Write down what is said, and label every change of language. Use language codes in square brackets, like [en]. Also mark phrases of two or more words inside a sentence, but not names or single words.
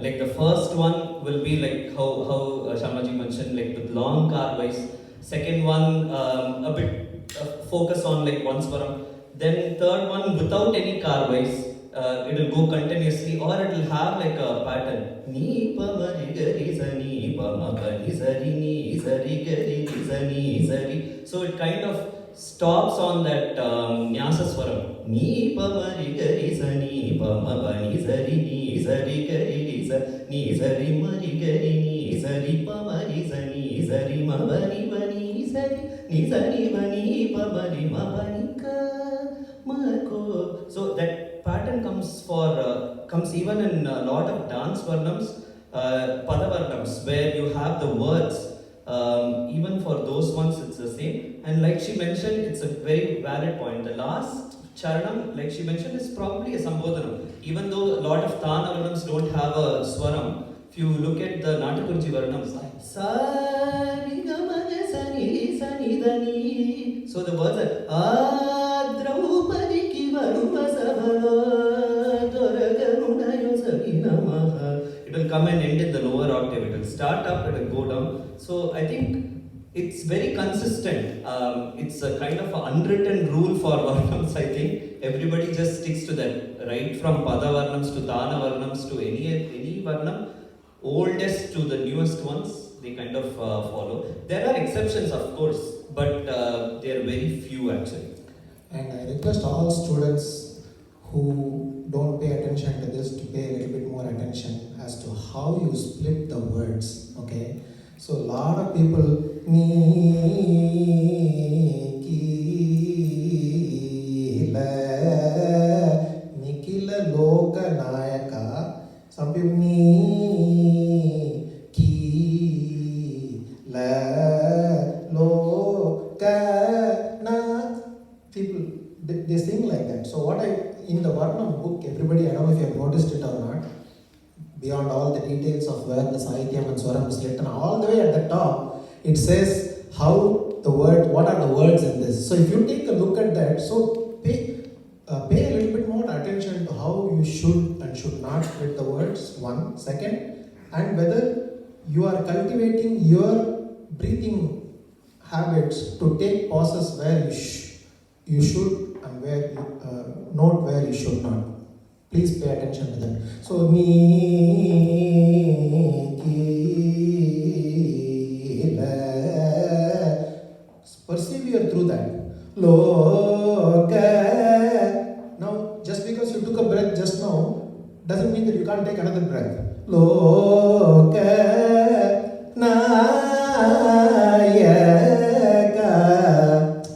[en] Like the first one will be like how Sharmaji mentioned, like with long carvais. Second one, a bit focus on like one swaram. Then third one without any carvais. It will go continuously, or it will have like a pattern. Ni pa ma ri ga ri sa ni pa ma pa ni sa ri ga ri sa ni sa ri. So it kind of stops on that nyasa swaram. Ni pa ma ri ga ri sa ni pa ma pa ni sa ri ga ri sa ni sa ri ma ri ga ri ni sa ri pa ma ri sa ri ma ba ni sa ri ma ni pa ba ri ma ba ni ka ma ko. So that pattern comes even in a lot of dance varnams, padavarnams, where you have the words. Even for those ones, it's the same. And like she mentioned, it's a very valid point. The last charanam, like she mentioned, is probably a sambodhanam. Even though a lot of Thana varnams don't have a swaram, if you look at the Natakurji varnams, sa ri ga ma ga sa ni da ni. So the words are Draupadi ki varuva savalo. will come and end in the lower octave. It will start up, it will go down. So I think it's very consistent. It's a kind of an unwritten rule for Varnams, I think. Everybody just sticks to that, right from Pada Varnams to Dana Varnams to any Varnam, oldest to the newest ones, they kind of follow. There are exceptions, of course, but they are very few actually. And I request all students who don't pay attention to this to pay a little bit more attention as to how you split the words, okay? So a lot of people, [sa] ni, ki, la, nikila, loka, nayaka. [en] Some people, [sa] ni, ki, la, loka, na. [en] People, they sing like that. So what in the Varnam book, everybody, I don't know if you have noticed it or not, beyond all the details of where the Sahityam and Swaram is written, all the way at the top, it says what are the words in this. So if you take a look at that, so pay a little bit more attention to how you should and should not split the words, one. Second, and whether you are cultivating your breathing habits to take pauses where you should and where you note where you should not. Please pay attention to that. So, [sa] ni, ki, la. [en] Persevere through that. [sa] Loka. [en] Now, just because you took a breath just now, doesn't mean that you can't take another breath. [sa] Loka. Nayaka.